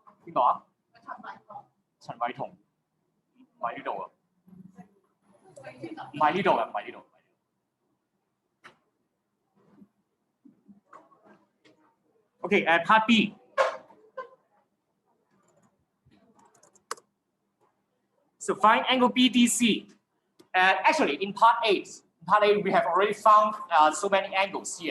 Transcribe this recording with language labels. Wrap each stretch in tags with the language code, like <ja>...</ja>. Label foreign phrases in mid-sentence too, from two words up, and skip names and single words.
<yue>邊個啊？陳偉彤，唔係呢度啊，唔係呢度嘅，唔係呢度。</yue> <en>Okay, part B. So find angle BDC. Actually, in part A, we have already found so many angles here.</en>